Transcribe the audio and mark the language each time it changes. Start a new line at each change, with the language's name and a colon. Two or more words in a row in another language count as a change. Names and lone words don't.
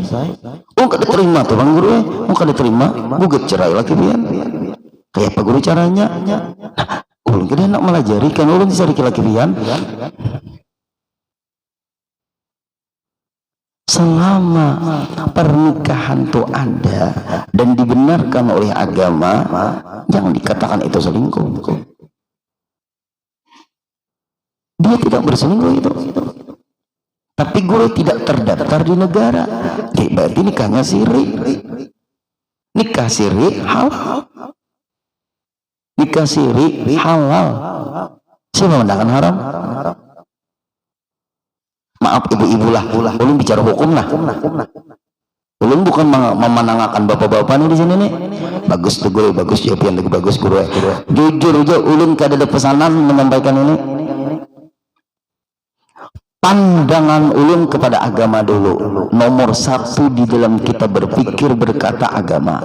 Banjar: Oh kada terima tuh bang guru, kada terima, gugat cerai lagi pian.
Indonesian: Kayak apa guru caranya?
Banjar: Ulun kada nak melajari kan ulun dicari laki pian.
Indonesian: Selama pernikahan tuh ada dan dibenarkan oleh agama, jangan dikatakan itu selingkuh. Dia tidak berselingkuh itu. Tapi guru tidak terdaftar di negara. Berarti nikahnya siri. Nikah siri halal. Nikah siri halal. Siapa menandakan haram? Maaf ibu-ibu lah. Ulun bicara hukum lah. Ulun bukan memenangakan bapak-bapak nih di sini nih. Bagus tuh guru, bagus jawaban lagi bagus guru. Jujur aja ulun
Banjar: kada ada pesanan
Indonesian: menyampaikan ini. Pandangan ulun kepada agama dulu nomor 1 di dalam kita berpikir berkata agama.